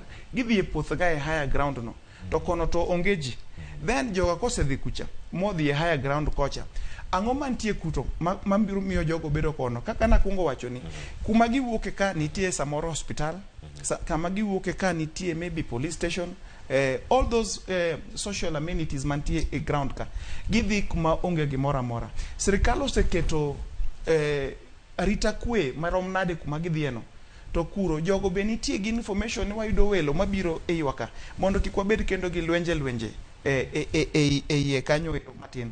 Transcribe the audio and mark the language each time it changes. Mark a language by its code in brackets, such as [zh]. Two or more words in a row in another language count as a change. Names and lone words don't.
[luo] Gidhi e puoth ga e [en] higher ground [luo] no. To kono to onge ji. Then joga kosedhi kucha modhi e [en] higher ground [luo] kocha. Ang'o mantie kuto mabiro miyo jogo bedo kono. Kaka nakungo wacho ni kuma giwuoke ka nitie samoro hospital, kama giwuoke ka nitie [en] maybe police station, all those social amenities [luo] mantie e ground ka gidhi kuma onge gimoro amora. Sirikal oseketo arita kwe marom nade kuma gidhieno. To kuro jogo be nitie gi information ni wayudo welo mabiro e ywaka mondo kik wabed kendo gi lwenje e kanyo matin.